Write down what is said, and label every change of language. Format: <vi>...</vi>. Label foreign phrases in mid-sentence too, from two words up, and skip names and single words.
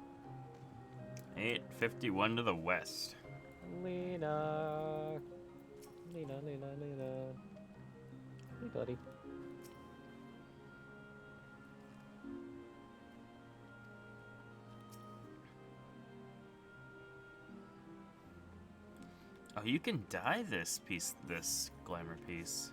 <en>851 to the west. Lena. Lena. Hey, buddy. Oh, you can dye this glamour piece.</en>